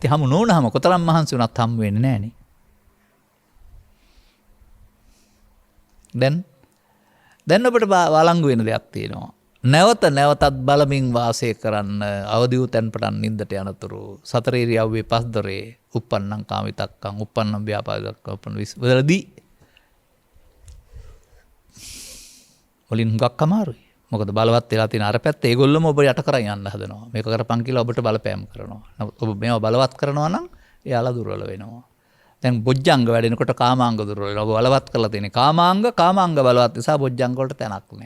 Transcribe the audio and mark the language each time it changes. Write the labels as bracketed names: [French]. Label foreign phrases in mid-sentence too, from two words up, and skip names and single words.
[Sinhala] ඉතින් හමු නොවුනහම කොතරම් මහන්සි වුණත් හමු වෙන්නේ නැහැ නේ. දැන් ඔබට වළංගු වෙන දෙයක් තියෙනවා. නැවත නැවතත් බලමින් වාසය කරන්න අවදි වූ තැන් පටන් නින්දට යනතුරු සතර ඉරියව්වේ පස් දොරේ [Pali] uppannam කාමිතක්කං uppannam ව්‍යාපාදක්කං uppannam [Sinhala] විස්වලදී වලින් හුඟක් අමාරුයි. මොකද බලවත් වෙලා තියෙන අර පැත්ත ඒගොල්ලොම ඔබ යට කරන් යන්න හදනවා. මේක කරපන් කියලා ඔබට බලපෑම් කරනවා. නමුත් ඔබ මේවා බලවත් කරනවා නම් එයාලා දුර්වල වෙනවා. දැන් බොජ්ජංග වැඩෙනකොට කාමාංග දුර්වල වෙනවා. ඔබ බලවත් කරලා තියෙන කාමාංග බලවත් නිසා බොජ්ජංග වලට තැනක් නැහැ.